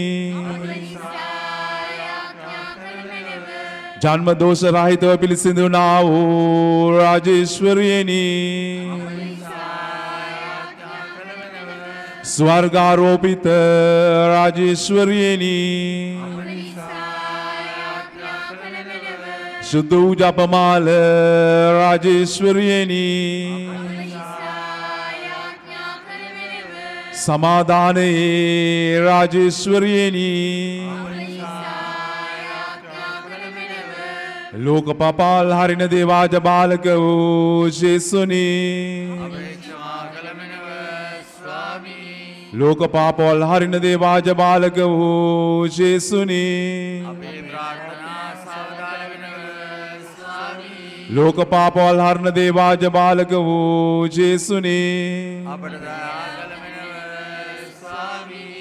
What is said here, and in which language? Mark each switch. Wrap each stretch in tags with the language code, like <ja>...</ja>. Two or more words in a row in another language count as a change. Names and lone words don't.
<si>ජන්ම දෝෂ රහිතව පිළිසිඳුනා වූ රාජේශ්වරියනි ස්වර්ගාරෝපිත රාජේශ්වරියනි ශුද්ධ ජපමාල රාජේශ්වරියනී සමාධානේ රාජේශ්වරියනී ලෝකපාල හරිණ දේවාජ බාලක ශේෂුනී स्वामी ලෝක පාපවල් හරින දේවාජ බාලක වූ ජේසුනි අපේ ප්‍රාර්ථනා සවදාන වෙනව ස්වාමී ලෝක පාපවල් හරින දේවාජ බාලක වූ ජේසුනි අපට දයා කළ මෙනව ස්වාමී</si>